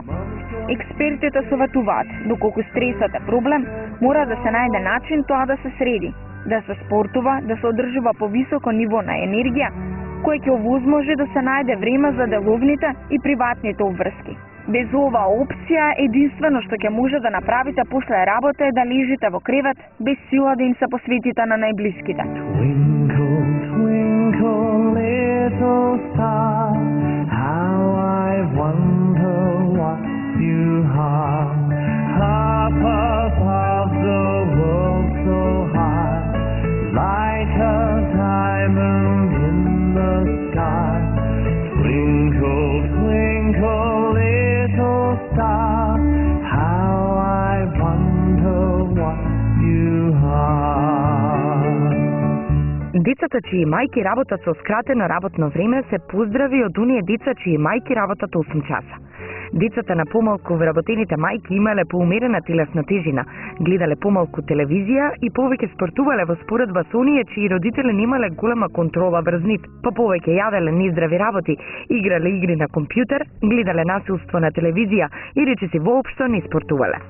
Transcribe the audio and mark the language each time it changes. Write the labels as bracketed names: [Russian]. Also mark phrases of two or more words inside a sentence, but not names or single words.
[Macedonian] Експертите советуваат, доколку стресот е проблем, мора да се најде начин тоа да се среди, да се спортува, да се одржува повисоко ниво на енергија, кој ќе овозможи да се најде време за деловните и приватните обврски. Без оваа опција, единствено што ќе може да направите после работа е да лежите во кревет без сила да им се посветите на најблиските. [English] Twinkle, twinkle, little star, how I wonder what you are. Up above the world so high, like a diamond in the sky. Twinkle, twinkle, little star, how I wonder what you are. [Macedonian] Децата чии мајки работат со скратено работно време се поздрави од оние деца чии мајки работат 8 часа. Децата на помалку вработените мајки имале поумерена телесна тежина, гледале помалку телевизија и повеќе спортувале во споредба со оние чии родители немале голема контрола врз нив, па повеќе јаделе нездрави работи, играле игри на компјутер, гледале насилство на телевизија и речиси воопшто не спортувале.